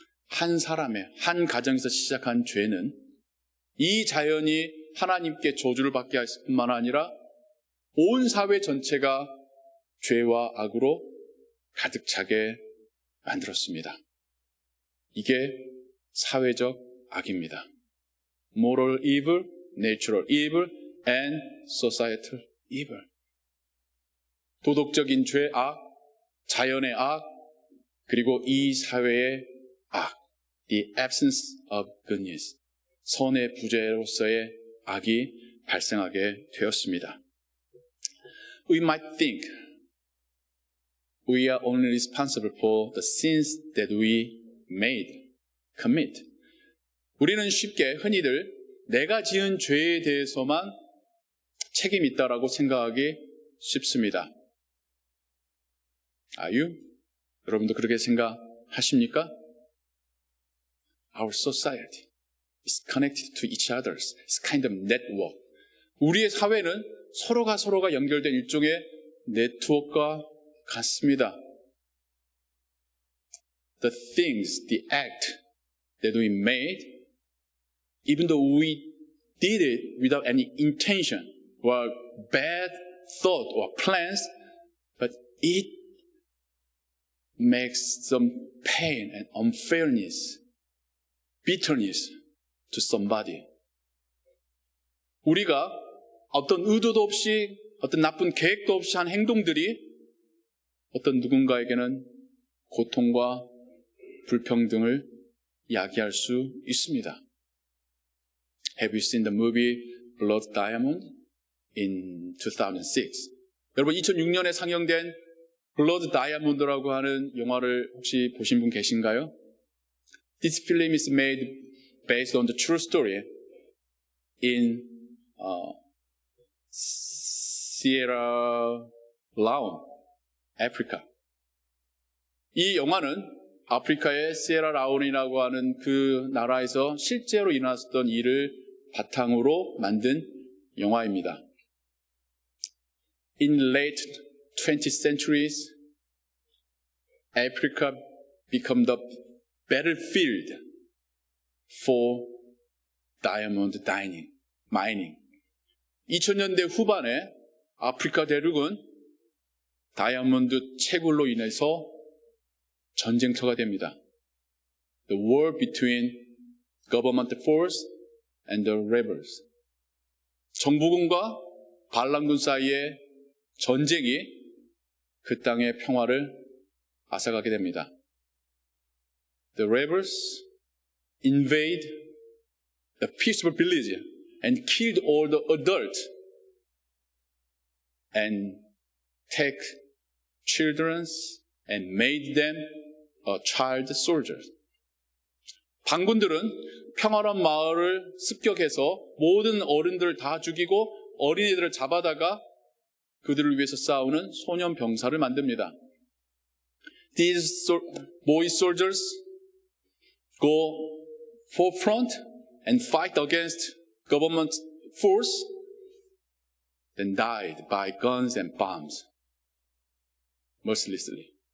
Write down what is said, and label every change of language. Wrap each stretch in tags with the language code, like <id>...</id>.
<ko>한 사람의, 한 가정에서 시작한 죄는 이 자연이 하나님께 저주를 받게 했을 뿐만 아니라 온 사회 전체가 죄와 악으로 가득 차게 만들었습니다. 이게 사회적 악입니다.</ko> <en>Moral evil, natural evil, and societal evil.</en> <ko>도덕적인 죄, 악, 자연의 악, 그리고 이 사회의 악,</ko> <en>the absence of goodness,</en> <ko>선의 부재로서의 악이 발생하게 되었습니다.</ko> <en>We might think we are only responsible for the sins that we commit.</en> <ko>우리는 쉽게 흔히들 내가 지은 죄에 대해서만 책임이 있다라고 생각하기 쉽습니다.</ko> <en>Are you?</en> <ko>여러분도 그렇게 생각하십니까?</ko> <en>Our society is connected to each other. It's kind of network.</en> <ko>우리의 사회는 서로가 연결된 일종의 네트워크와 같습니다.</ko> <en>The things, the act that we made, even though we did it without any intention or bad thought or plans, but it makes some pain and unfairness, bitterness to somebody.</en> <ko>우리가 어떤 의도도 없이, 어떤 나쁜 계획도 없이 한 행동들이 어떤 누군가에게는 고통과 불평등을 야기할 수 있습니다.</ko> <en>Have you seen the movie Blood Diamond in 2006?</en> <ko>여러분 2006년에 상영된 Blood Diamond라고 하는 영화를 혹시 보신 분 계신가요?</ko> <en>This film is made based on the true story in Sierra Leone, 아프리카.</en> <ko>이 영화는 아프리카의 시에라라온이라고 하는 그 나라에서 실제로 일어났던 일을 바탕으로 만든 영화입니다.</ko> <en>In late 20th centuries, Africa became the battlefield for diamond mining.</en> <ko>2000년대 후반에 아프리카 대륙은 다이아몬드 채굴로 인해서 전쟁터가 됩니다.</ko> <en>The war between government force and the rebels.</en> <ko>정부군과 반란군 사이의 전쟁이 그 땅의 평화를 앗아가게 됩니다.</ko> <en>The rebels invade the peaceful village and killed all the adults and take children and made them child soldiers.</en> <ko>반군들은 평화로운 마을을 습격해서 모든 어른들을 다 죽이고 어린이들을 잡아다가 그들을 위해서 싸우는 소년 병사를 만듭니다.</ko> <en>These boy soldiers go forefront and fight against government force, then died by guns and bombs mercilessly.</en>